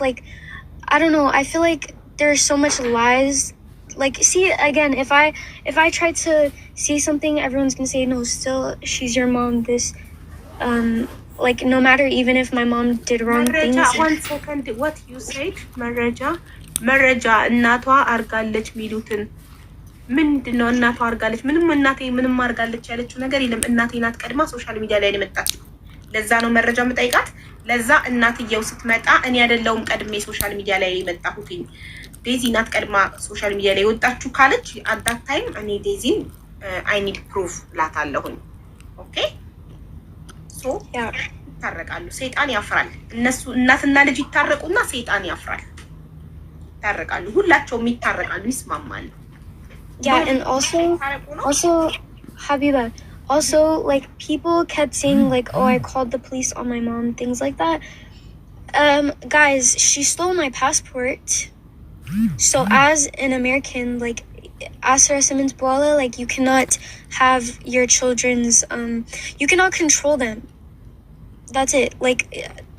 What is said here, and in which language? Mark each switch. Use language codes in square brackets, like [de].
[en] Like, I don't know. I feel like there's so much lies. Like, see, again, if I try to say something, everyone's gonna say, no, still, she's your mom. This, like, no matter, even if my mom did wrong things. One second, what you said? [am] መረጃ እናቷ አርጋለች ሚሉትን ምንድነው? እናቷ አርጋለች ምንም እናቴ ምንም አርጋለች ያለችው ነገር የለም። እናቴ ናት ቀድማ ሶሻል ሚዲያ ላይ የመጣችው። ለዛ ነው መረጃ የምጠይቃት። ለዛ እናትየው ስትመጣ እኔ አይደለሁም ቀድሜ ሶሻል ሚዲያ ላይ የመጣሁት፣ ዴዚ ናት ቀድማ ሶሻል ሚዲያ ላይ ወጣችሁ ካለች [en] አዳት ታይም [am] እኔ ዴዚን [en] አይ ኒድ ፕሩፍ [am] ላታለሁኝ። ኦኬ ሶ ይታረቃሉ። ሰይጣን ያፍራል። እነሱ እናትና ልጅ ይታረቁና ሰይጣን ያፍራል። ይታረቃሉ፣ ሁላቸውም ይታረቃሉ፣ ይስማማሉ። [en] Yeah, and also, Habiba, also, like, people kept saying, like, oh, I called the police on my mom, things like that. Guys, she stole my passport. So as an American, like, Asra Simmons Boala, like, you cannot have your children's, you cannot control them. That's it. Like,